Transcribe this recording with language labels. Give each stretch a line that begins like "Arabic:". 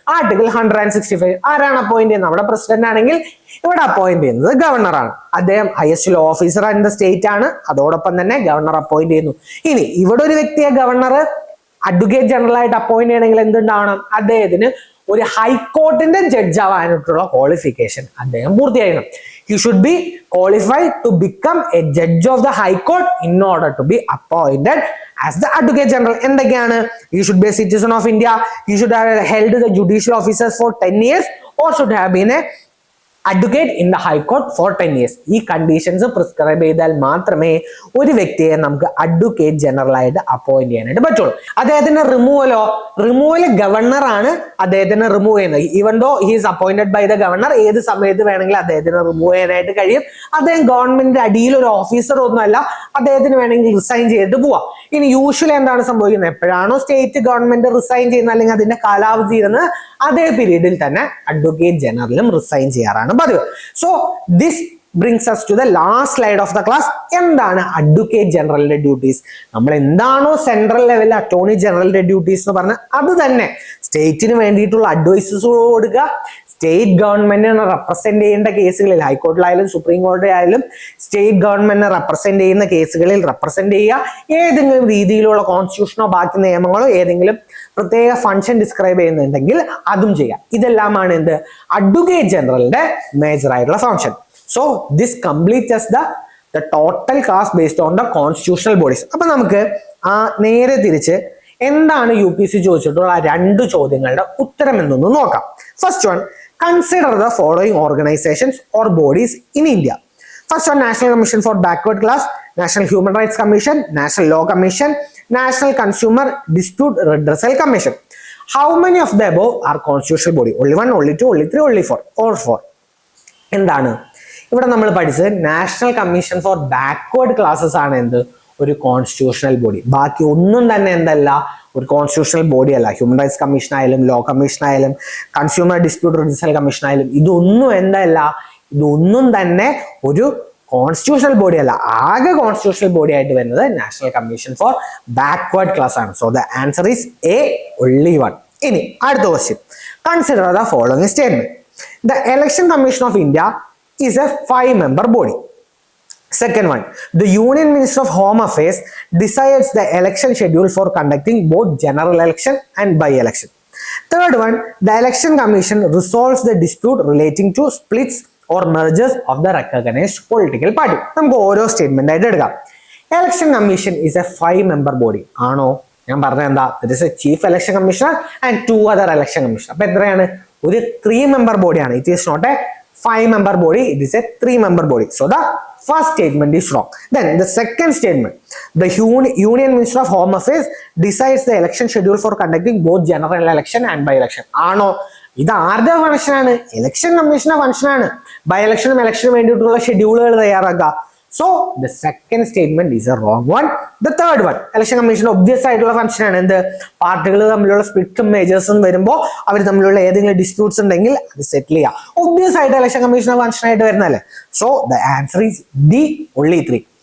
Malayalam: Article 165 ആരാണ് appoint ചെയ്യുന്നത്? നമ്മുടെ പ്രസിഡന്റ് ആണെങ്കിൽ ഇവിടെ അപ്പോയിന്റ് ചെയ്യുന്നത് ഗവർണറാണ്. അദ്ദേഹം
English: highest law officer in the state
Malayalam: ആണ്. അതോടൊപ്പം തന്നെ ഗവർണർ അപ്പോയിന്റ് ചെയ്യുന്നു. ഇനി ഇവിടെ ഒരു വ്യക്തിയെ ഗവർണർ അഡ്വക്കേറ്റ് ജനറൽ ആയിട്ട് അപ്പോയിന്റ് ചെയ്യണമെങ്കിൽ എന്തുണ്ടാവണം? അദ്ദേഹത്തിന് ഒരു ഹൈക്കോർട്ടിന്റെ ജഡ്ജ് ആവാനായിട്ടുള്ള ക്വാളിഫിക്കേഷൻ അദ്ദേഹം പൂർത്തിയാക്കണം.
English: He should be qualified to become a judge of the High Court in order to be appointed as the Advocate General.
Malayalam: എന്തൊക്കെയാണ്?
English: He should be a citizen of India. He should have held the judicial offices for 10 years or should have been a advocate in the High Court for 10 years.
Malayalam: ഈ conditions prescribe ചെയ്താൽ മാത്രമേ ഒരു വ്യക്തിയെ നമുക്ക് advocate general ആയിട്ട് appoint ചെയ്യാനായിട്ട് പറ്റുള്ളൂ. അദ്ദേഹത്തിന്റെ റിമൂവൽ ഗവർണർ ആണ് അദ്ദേഹത്തിന് റിമൂവ് ചെയ്യുന്നത്.
English: even though he is appointed by the governor,
Malayalam: ഏത് സമയത്ത് വേണമെങ്കിലും അദ്ദേഹത്തിന് റിമൂവ് ചെയ്യാനായിട്ട് കഴിയും. അദ്ദേഹം ഗവൺമെന്റിന്റെ അടിയിൽ ഒരു ഓഫീസർ ഒന്നുമല്ല, അദ്ദേഹത്തിന് വേണമെങ്കിൽ റിസൈൻ ചെയ്തിട്ട് പോവാം. ഇനി യൂഷ്വലി എന്താണ് സംഭവിക്കുന്നത്? എപ്പോഴാണോ സ്റ്റേറ്റ് ഗവൺമെന്റ് റിസൈൻ ചെയ്യുന്നത് അല്ലെങ്കിൽ അതിന്റെ കാലാവധി ഇരുന്ന് അതേ പീരീഡിൽ തന്നെ അഡ്വക്കേറ്റ് ജനറലും റിസൈൻ ചെയ്യാറാണ് പതിവ്.
English: So this brings us to the last slide of the class.
Malayalam: എന്താണ് അഡ്വക്കേറ്റ് ജനറലിന്റെ ഡ്യൂട്ടീസ്? നമ്മൾ എന്താണോ സെൻട്രൽ ലെവലിൽ അറ്റോർണി ജനറലിന്റെ ഡ്യൂട്ടീസ് എന്ന് പറഞ്ഞാൽ അത് തന്നെ സ്റ്റേറ്റിന് വേണ്ടിയിട്ടുള്ള അഡ്വൈസസ് കൊടുക്കുക, സ്റ്റേറ്റ് ഗവൺമെന്റിനെ റെപ്രസെന്റ് ചെയ്യേണ്ട കേസുകളിൽ ഹൈക്കോർട്ടിലായാലും സുപ്രീം കോടതിയായാലും സ്റ്റേറ്റ് ഗവൺമെന്റിനെ റെപ്രസെന്റ് ചെയ്യുന്ന കേസുകളിൽ റെപ്രസെന്റ് ചെയ്യുക, ഏതെങ്കിലും രീതിയിലുള്ള കോൺസ്റ്റിറ്റ്യൂഷനോ ബാക്കി നിയമങ്ങളോ ഏതെങ്കിലും പ്രത്യേക ഫംഗ്ഷൻ ഡിസ്ക്രൈബ് ചെയ്യുന്നുണ്ടെങ്കിൽ അതും ചെയ്യാം. ഇതെല്ലാമാണ് എന്ത്? അഡ്വക്കേറ്റ് ജനറലിന്റെ മേജർ ആയിട്ടുള്ള function.
English: So this completes the total class based on the constitutional bodies.
Malayalam: അപ്പൊ നമുക്ക് നേരെ തിരിച്ച് എന്താണ് UPSC ചോദിച്ചിട്ടുള്ള രണ്ട് ചോദ്യങ്ങളുടെ ഉത്തരം എന്നൊന്ന് നോക്കാം.
English: First one, consider the following organisations or bodies in India. First one, national commission for backward class, national human rights commission, national law commission, national consumer dispute redressal commission. How many of the above are constitutional body? Only one, only two, only three, only four, or four?
Malayalam: എന്താണ് ഇവിടെ നമ്മൾ പഠിച്ചത്? National commission for backward classes ആണ് എന്ത്? ഒരു constitutional body. ബാക്കി ഒന്നും തന്നെ എന്തല്ല? ഒരു കോൺസ്റ്റിറ്റ്യൂഷണൽ ബോഡി അല്ല. ഹ്യൂമൻ റൈറ്റ്സ് കമ്മീഷൻ ആയാലും ലോ കമ്മീഷൻ ആയാലും കൺസ്യൂമർ ഡിസ്പ്യൂട്ട് റിഡ്രസൽ കമ്മീഷൻ ആയാലും ഇതൊന്നും എന്തല്ല? ഇതൊന്നും തന്നെ ഒരു കോൺസ്റ്റിറ്റ്യൂഷണൽ ബോഡി അല്ല. ആകെ കോൺസ്റ്റിറ്റ്യൂഷണൽ ബോഡി ആയിട്ട് വരുന്നത് national commission for backward class ആണ്.
English: So the answer is A, only one.
Malayalam: ഇനി അടുത്ത
English: Question, consider the following statement. The election commission of India is a 5-member body. Second one, the Union Minister of Home Affairs decides the election schedule for conducting both general election and by-election. Third one, the Election Commission resolves the dispute relating to splits or mergers of the recognized political party.
Malayalam: നമുക്ക് ഓരോ statement ആയിട്ട് എടുക്കാം.
English: Election Commission is a 5-member body.
Malayalam: ആണോ? ഞാൻ പറഞ്ഞത് എന്താ?
English: There is a Chief Election Commissioner and 2 other election commissioners.
Malayalam: അപ്പൊ എത്രയാണ്? ഒരു 3-member ബോഡിയാണ്.
English: It is not a 5-member body, it is a 3-member body. So the first statement is wrong. Then the second statement, the Union Minister of Home Affairs decides the election schedule for conducting both general election and by-election.
Malayalam: ആണോ? ഇത് ആരുടെ function ആണ്? Election കമ്മീഷന്റെ function ആണ്. By ഇലക്ഷനും ഇലക്ഷനും വേണ്ടിയിട്ടുള്ള ഷെഡ്യൂളുകൾ തയ്യാറാക്കുക.
English: So the second statement is a wrong one. The third one, election commission obvious
Malayalam: ആയിട്ടുള്ള ഫംഗ്ഷൻ ആണ്. എന്ത്? പാർട്ടികൾ തമ്മിലുള്ള സ്പ്ലിറ്റും മേജേഴ്സും വരുമ്പോൾ അവർ തമ്മിലുള്ള ഏതെങ്കിലും ഡിസ്പ്യൂട്ട്സ് ഉണ്ടെങ്കിൽ അത് സെറ്റിൽ ചെയ്യുക. ഒബ്വിയസ് ആയിട്ട് ഇലക്ഷൻ കമ്മീഷൻ ഫംഗ്ഷൻ ആയിട്ട് വരുന്നല്ലേ.
English: So the answer is D, only 3.